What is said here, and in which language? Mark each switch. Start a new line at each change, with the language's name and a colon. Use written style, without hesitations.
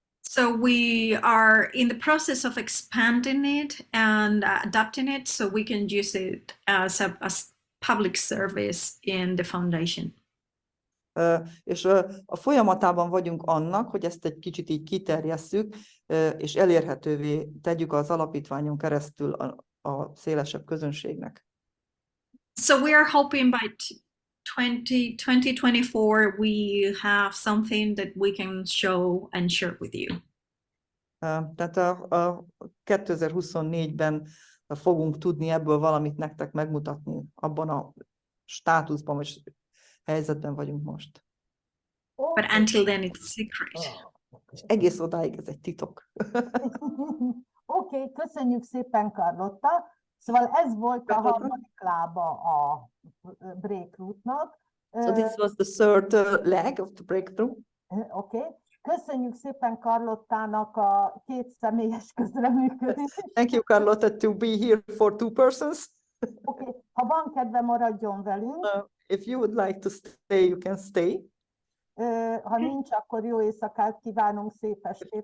English: So we are in the process of expanding it and adapting it so we can use it as a public service in the foundation.
Hungarian: És a folyamatában vagyunk annak, hogy ezt egy kicsit így kiterjesszük, és elérhetővé tegyük az alapítványon keresztül a szélesebb közönségnek.
English: So we are hoping by 2024 we have something that we can show and share with you.
Hungarian: Tehát a 2024-ben fogunk tudni ebből valamit nektek megmutatni, abban a státuszban, vagy helyzetben vagyunk most.
English: But until then it's a secret.
Hungarian: És egész odáig ez egy titok. Oké, köszönjük szépen, Carlotta. Szóval ez volt a harmadik lába a breakthrough-nak.
English: So this was the third leg of the breakthrough.
Hungarian: Oké. Köszönjük szépen Carlottának a két személyes közreműködést.
English: Thank you, Carlotta, to be here for two persons.
Hungarian: Oké. Ha van kedve, maradjon velünk.
English: If you would like to stay, you can stay.
Hungarian: Ha nincs, akkor jó éjszakát kívánunk, szép estét.